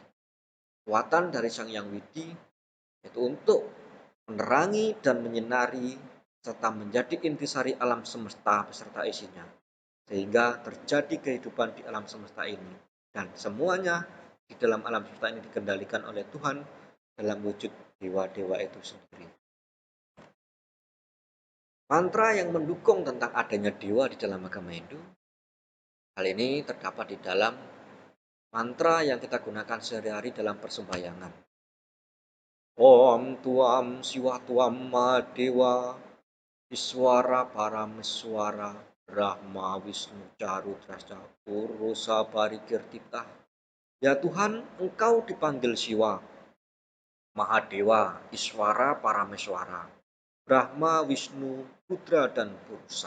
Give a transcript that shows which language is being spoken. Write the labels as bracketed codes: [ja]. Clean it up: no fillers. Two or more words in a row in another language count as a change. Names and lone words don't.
[id] Kekuatan dari Sang Yang Widi itu untuk menerangi dan menyinari serta menjadi intisari alam semesta beserta isinya, sehingga terjadi kehidupan di alam semesta ini, dan semuanya di dalam alam semesta ini dikendalikan oleh Tuhan dalam wujud dewa-dewa itu sendiri. Mantra yang mendukung tentang adanya dewa di dalam agama Hindu, hal ini terdapat di dalam mantra yang kita gunakan sehari-hari dalam persembahyangan. [sa] Om tuam siwa tuam ma dewa Iswara Parameswara Brahma Wisnu Carudrasya Purusa Parikirtita. [id] Ya Tuhan, Engkau dipanggil Siwa, Mahadewa, Iswara Parameswara, Brahma, Wisnu, Rudra, dan Purusa.